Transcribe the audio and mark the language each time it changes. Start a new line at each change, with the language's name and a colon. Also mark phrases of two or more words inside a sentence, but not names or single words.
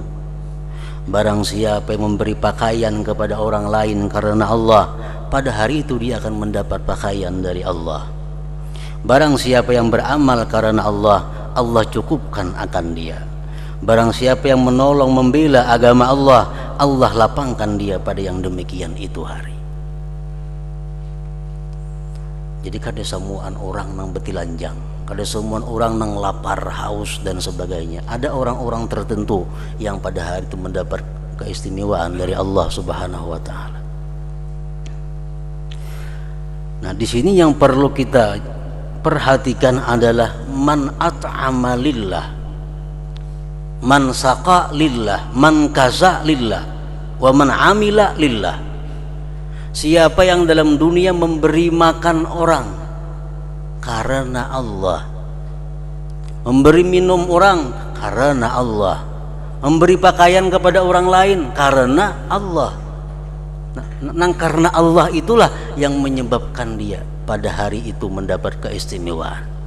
Indonesian: Barang siapa yang memberi pakaian kepada orang lain karena Allah, pada hari itu dia akan mendapat pakaian dari Allah. Barang siapa yang beramal karena Allah, Allah cukupkan akan dia. Barang siapa yang menolong membela agama Allah, Allah lapangkan dia pada yang demikian itu hari.
Banjar: Jadi kada semuaan orang nang betilanjang, kada semuaan orang nang lapar,
Indonesian: haus dan sebagainya. Ada orang-orang tertentu yang pada hari itu mendapat keistimewaan dari Allah
Arabic: سبحانه وتعالى.
Indonesian: Nah, di sini yang perlu kita perhatikan adalah
Arabic: من أطعم لله من سقى لله من كسا لله ومن عمل لله.
Indonesian: Siapa yang dalam dunia memberi makan orang karena Allah, memberi minum orang karena Allah, memberi pakaian kepada orang lain karena Allah. Nah, karena Allah itulah yang menyebabkan dia pada hari itu mendapat keistimewaan.